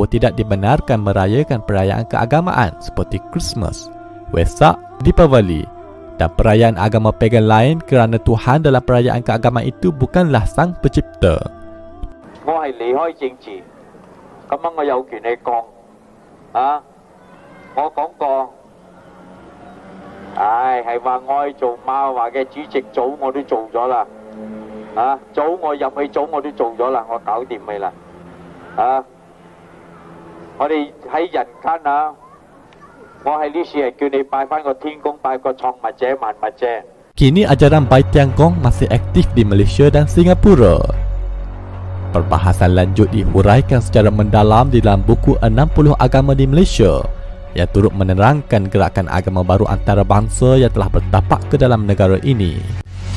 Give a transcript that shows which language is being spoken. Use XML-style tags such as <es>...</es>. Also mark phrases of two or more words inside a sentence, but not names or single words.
<ms>bahawa tidak dibenarkan merayakan perayaan keagamaan seperti Christmas, Wesak, Deepavali dan perayaan agama pagan lain kerana Tuhan dalam perayaan keagamaan itu bukanlah sang pencipta.</ms> <yue>我係離開政治，咁樣我有權去講啊！我講過，係話我去做馬華嘅主席組我都做咗啦，啊組我入去組我都做咗啦，我搞掂佢啦，啊！我哋喺人間啊！我係呢次係叫你拜翻個天公，拜個創物者、萬物者。</yue> <ms>Kini ajaran Bai Tiangkong masih aktif di Malaysia dan Singapura. Perbahasan lanjut dihuraikan secara mendalam di dalam buku 60 agama di Malaysia yang turut menerangkan gerakan agama baru antarabangsa yang telah bertapak ke dalam negara ini.</ms>